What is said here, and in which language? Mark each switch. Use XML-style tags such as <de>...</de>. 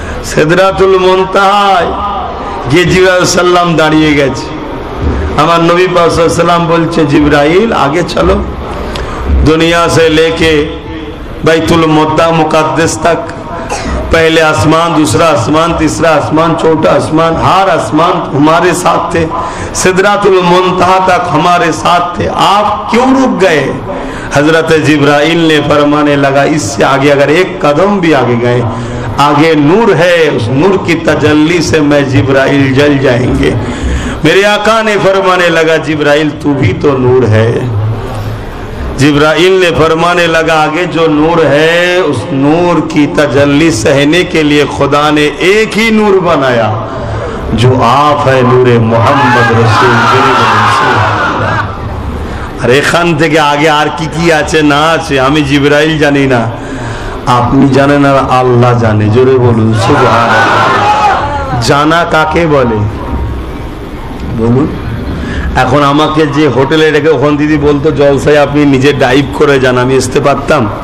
<bn>সিদরাতুল মুনতাহায় গিয়ে জিবরাইল সাল্লাম দাঁড়িয়ে গেছে। আমার নবী পাক সাল্লাল্লাহু আলাইহি ওয়াসাল্লাম বলছে, জিবরাইল</bn> <hi>आगे चलो, दुनिया से लेके बैतुल मुक़द्दस तक, पहले आसमान, दूसरा आसमान, तीसरा आसमान, चौथा आसमान, हर आसमान हमारे साथ थे, सिदरातुल मुनतहा तक हमारे साथ थे, आप क्यों रुक गए? हजरत जिब्राइल ने फरमाने लगा, इससे आगे अगर एक कदम भी आगे गए, आगे नूर है, उस नूर की तजल्ली से मैं जिब्राइल जल जाएंगे। मेरे आका ने फरमाने लगा, जिब्राइल तू भी तो नूर है। जिब्राइल ने फरमाने लगा, आगे जो नूर है उस नूर की तजल्ली सहने के लिए खुदा ने एक ही नूर बनाया, जो आप है नूरे मोहम्मद रसूल।</hi> <bn>আর এখান থেকে আগে আর কি কি আছে না আছে আমি জিবরাইল জানি না, আপনি জানেন আর আল্লাহ জানে। জোরে বলুন সুবহানাল্লাহ। জানা কাকে বলে বলুন? এখন আমাকে যে হোটেলে রেখে ওখান দিদি বলতো জলসায় আপনি নিজে ডাইভ করে যান, আমি আসতে পারতাম।</bn>